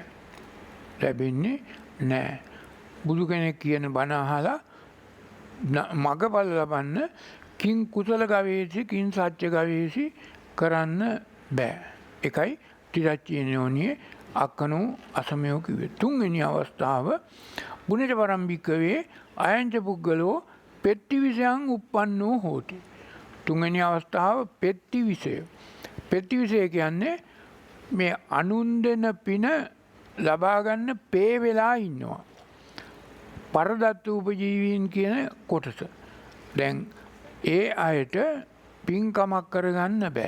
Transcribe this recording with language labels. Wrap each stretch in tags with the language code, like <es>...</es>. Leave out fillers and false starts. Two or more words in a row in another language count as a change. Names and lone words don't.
<si>ලැබෙන්නේ නෑ. බුදු කෙනෙක් කියන බණ අහලා මගපල ලබන්න</si> <pi>කිං කුසල ගවේසි කිං සත්‍ය ගවේසි</pi> <si>කරන්න බෑ. එකයි තිරච්චීන යෝනියේ</si> <pi>අක්කනෝ අසමයෝ</pi> <si>කිව්වේ. තුන්වෙනි අවස්ථාව</si> <pi>පුනිත පරම්පිකවේ අයංච පුද්ගලෝ පෙට්ටිවිසයන් උප්පන්නෝ හෝති.</pi> <si>තුන්වෙනි අවස්ථාව පෙට්ටිවිසය. පෙට්ටිවිසය කියන්නේ මේ අනුන් දෙන පින ලබා ගන්න පේ වෙලා ඉන්නවා.</si> <pi>පරදත්ත උපජීවීන්</pi> <si>කියන කොටස. දැන් ඒ අයට පින්කමක් කරගන්න බෑ.</si>